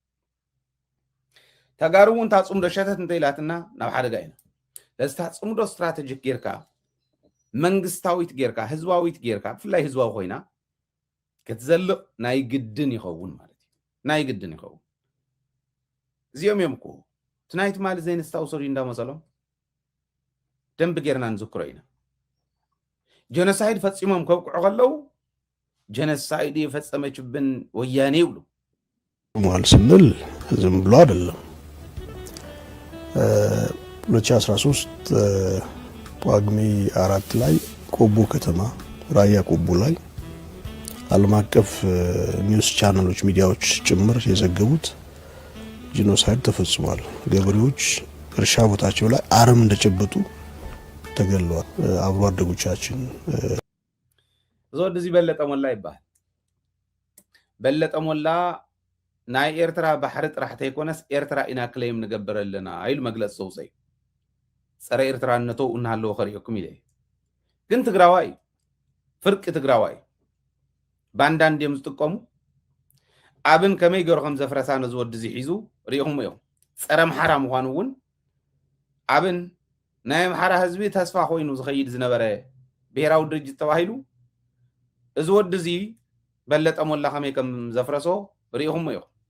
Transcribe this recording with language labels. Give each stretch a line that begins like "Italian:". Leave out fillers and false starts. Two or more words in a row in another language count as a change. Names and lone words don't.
Tigrinya: ተጋሩውን ታጽምዶ ሸተት እንተይላትና ናብ ሓደጋ እዩ ለስታ ጽምዶ ስትራቴጂክ ጌርካ መንግስታዊት ጌርካ ህዝባዊት ጌርካ ብፍላይ ህዝባዊ ኮይና ክትዘልቕ ናይ ግድን ይኸውን ማለት እዩ ናይ ግድን ይኸውን እዚኦም እዮም እኮ ትናይት ማለት ዘይንስታውሰዱ እንዳመሰሎም ደንብ ጌርና ንዝክሮ ኢና ጀኖሳይድ ፈጽሞም ከብቅዑ ከለው
Amharic: ጀኖሳይድ የፈጸመችብን ወያኔ
Tigrinya: ይብሉ
Amharic: ማል ስንል ዝም ብሎ አይደለም 2013 ጳጉሜ 4 ላይ ቆቦ ከተማ ራያ ቆቦ ላይ ዓለም አቀፍ ኒውስ ቻናሎች ሚዲያዎች ጭምር የዘገቡት ጂኖሳይድ ተፈጽሟል። ገበሬዎች እርሻ ቦታቸው ላይ አረም እንደጨበጡ ተገለዋል። አብሮ አደጎቻችን
Tigrinya: ዞድ እዚ በለጠ ሞላ ይባል በለጠ ሞላ ናይ ኤርትራ ባሕሪ ጥራሕ ተይኮነስ ኤርትራ ኢና ክሌም ንገብረለና አይሉ መግለጽ ዘውፅይ ፀረ ኤርትራነቱ እናሃለዎ ከሪእኩም ኢለ ግን ትግራዋይ ፍርቂ ትግራዋይ ባንዳንድ እዮም ዝጥቀሙ ኣብን ከመይ ገይሩ ከም ዘፍረሳ ነዝወዲ እዚ ሒዙ ሪኢኹም እዮም ፀረ ምሓራ ምዃኑ እውን ኣብን ናይ ምሓራ ህዝቢ ተስፋ ኮይኑ ዝኸይድ ዝነበረ ብሄራዊ ድርጅት ተባሂሉ እዚ ወዲ እዚ በለጠ ሞላ ከመይ ከም ዘፍረሶ ሪኢኹም እዮም